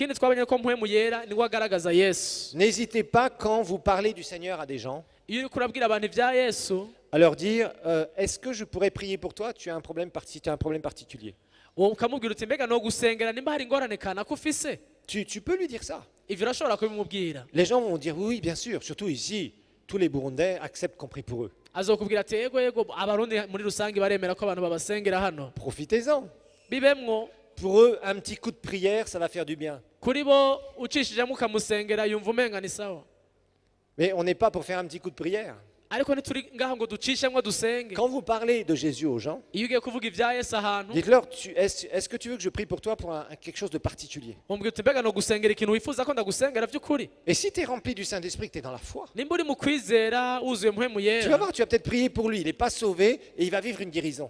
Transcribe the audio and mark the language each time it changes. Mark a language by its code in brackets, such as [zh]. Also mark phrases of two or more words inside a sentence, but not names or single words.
[fr] N'hésitez pas quand vous parlez du Seigneur à des gens à leur dire est-ce que je pourrais prier pour toi? Tu as un problème particulier. Tu peux lui dire ça. Les gens vont dire oui, bien sûr. Surtout ici, tous les Burundais acceptent qu'on prie pour eux. [rn] azokubwira ati yego yego abarundi muri rusange baremera ko abantu babasengera hano. [fr] Profitez-en. [rn] Bibemwo. [fr] Pour eux, un petit coup de prière, ça va faire du bien. [rn] Kuri bo ucishijemo ukamusengera yumva umenga ni sawa. [fr] Mais on n'est pas pour faire un petit coup de prière. Quand vous parlez de Jésus aux gens, dites-leur, est-ce que tu veux que je prie pour toi pour quelque chose de particulier? Et si tu es rempli du Saint-Esprit, que tu es dans la foi, tu vas voir, tu vas peut-être prier pour lui, il n'est pas sauvé et il va vivre une guérison.